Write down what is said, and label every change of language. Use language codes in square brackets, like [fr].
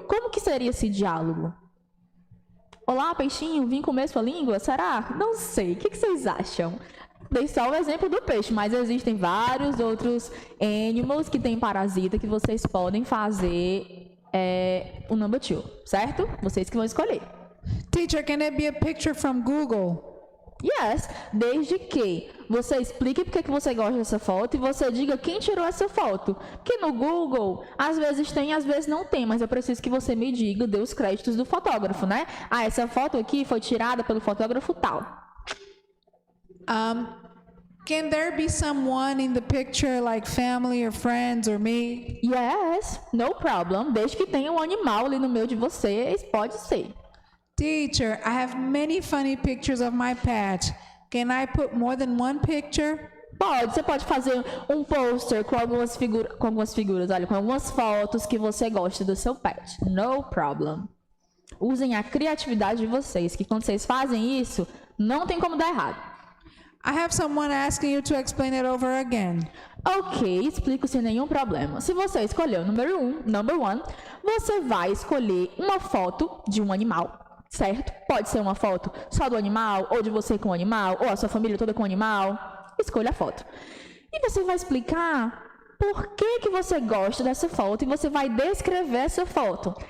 [pt] Como que seria esse diálogo? Olá, peixinho, vim comer sua língua? Será? Não sei. O que vocês acham? Dei só o exemplo do peixe, mas existem vários outros animals que têm parasita que vocês podem fazer o number 2, certo? Vocês que vão escolher. [en] Teacher, can it be a picture from Google? [pt] Yes, desde que você explique porque que você gosta dessa foto e você diga quem tirou essa foto. Porque no Google, às vezes tem, às vezes não tem, mas eu preciso que você me diga, dê os créditos do fotógrafo, né? Ah, essa foto aqui foi tirada pelo fotógrafo tal. [en] Can there be someone in the picture like family or friends or me? Yes, no problem. [pt] Desde que tenha um animal ali no meio de vocês, pode ser. [en] Teacher, I have many funny pictures of my pet. Can I put more than one picture? [pt] Pode, você pode fazer um poster com algumas figuras, olha, com algumas fotos que você gosta do seu pet. [en] No problem. [pt] Usem a criatividade de vocês, que quando vocês fazem isso, não tem como dar errado. [en] I have someone asking you to explain it over again. [pt] Ok, explico sem nenhum problema. Se você escolheu o number 1, você vai escolher uma foto de um animal, certo? Pode ser uma foto só do animal, ou de você com o animal, ou a sua família toda com o animal. Escolha a foto. E você vai explicar por que você gosta dessa foto e você vai descrever essa foto.